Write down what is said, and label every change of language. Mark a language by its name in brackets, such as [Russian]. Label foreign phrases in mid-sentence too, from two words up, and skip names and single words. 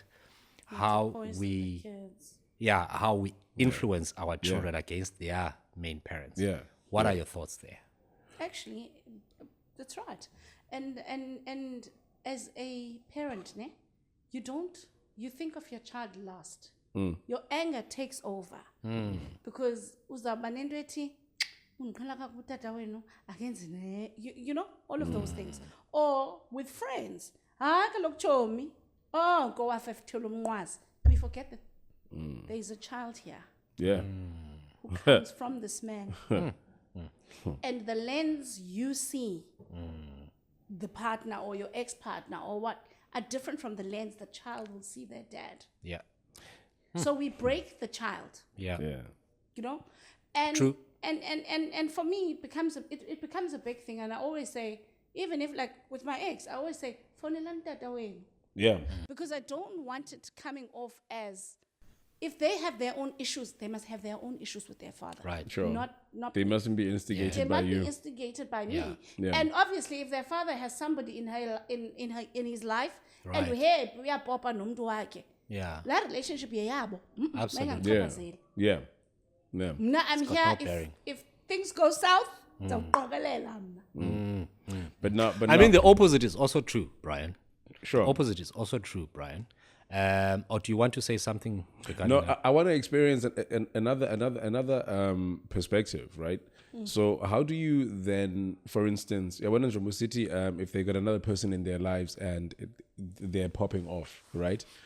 [English] How we influence our children against their main parents. Yeah. What are your thoughts there? Actually, that's right. And as a parent, you think of your child last. Your anger takes over. Because [Xhosa] uzawuba nento ethi undikhala kakhulu utata wenu akenzi ne, [English] all of those things. Or with friends, [Xhosa] kaloku chomi, go wafa efithela umnqwazi. [English] We forget that there is a child here Yeah. who comes from this man. And the lens you see the partner or your ex-partner or what are different from the lens the child will see their dad. Yeah. So we break the child, Yeah. and True. and for me it becomes a big thing. And I always say, even if like with my ex, I always say, [Xhosa] "Fonelani tata wenu," [English] Yeah. because I don't want it coming off as if they have their own issues, they must have their own issues with their father. Right. Sure. Not They mustn't be instigated they by must you. be instigated by Yeah. me. Yeah. And obviously, if their father has somebody in his life, and Right. [Xhosa] hey, uyapopa nomntu wakhe, [English] Yeah. that relationship yeyabo. Absolutely. [Xhosa] Mayengandichaphazeli. [English] Yeah. Yeah. Mna, I'm got here no if, bearing. if things go south, [Xhosa] ndizawuqokelela mna. [English] But not. But I not, mean, the opposite is also true, Brian. sure. Opposite is also true, Brian. Or do you want to say something regarding No, that? I want to experience another perspective, right? So how do you then, for instance, I went in Jammu City, if they got another person in their lives and they're popping off, right?